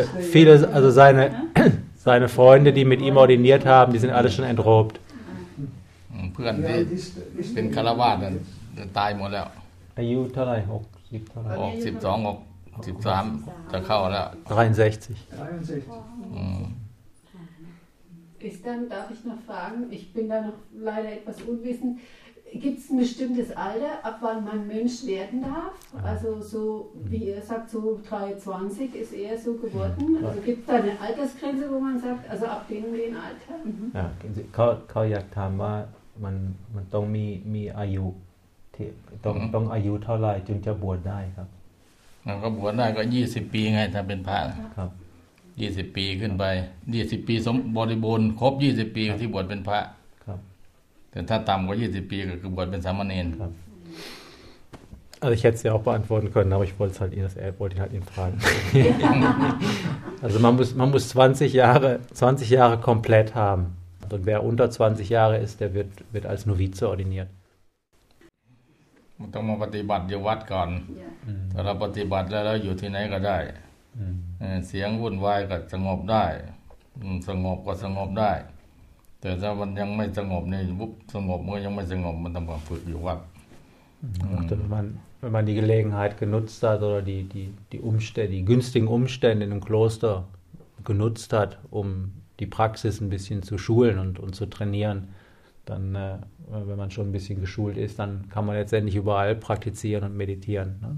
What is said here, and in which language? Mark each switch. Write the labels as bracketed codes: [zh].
[de] viele also seine Freunde die mit ihm ordiniert haben die sind alle schon entrobt [th] เพื่อนที่เป็นคารวาสตายหมดแล้ว อายุเท่าไหร่60เท่าไหร่ 62 63จะเข้าแล้ว 63 [de] ist dann darf ich noch fragen ich bin da noch leider etwas unwissendGibt es ein bestimmtes Alter, ab wann man Mönch werden darf? Also so, wie er sagt, so 23 ist er so geworden. Also gibt es da eine Altersgrenze, wo man sagt, also ab dem Alter? Mhm. [th] Ja, เขาอยากถามว่ามันต้องมีอายุต้องอายุเท่าไหร่จึงจะบวชได้ครับ ก็บวชได้ก็20ปีไงถ้าเป็นพระ ครับ 20ปีขึ้นไป20ปีสมบริบูรณ์ครบ20ปีที่บวชเป็นพระแต่ถ้าต่ำกว่า20ปีก็คือบวชเป็นสามเณร ครับ [de] Also ich hätte es ja auch beantworten können, aber ich wollte es halt ihn, fragen. Also man muss 20 Jahre komplett haben. Also wer unter 20 Jahre ist, der wird als Novize ordiniert. [th] มันต้องมาปฏิบัติอยู่วัดก่อน ถ้าเราปฏิบัติแล้วอยู่ที่ไหนก็ได้ เสียงวุ่นวายก็สงบได้ สงบก็สงบได้แต่ถ้ามันยังไม่สงบเนี่ยปุ๊บสงบมันยังไม่สงบมันต้องฝึกอยู่วัด ถ้ามัน [de] die Gelegenheit genutzt hat oder die Umstände die günstigen Umstände in dem Kloster genutzt hat um die Praxis ein bisschen zu schulen und zu trainieren dann wenn man schon ein bisschen geschult ist dann kann man letztendlich überall praktizieren und meditieren ne?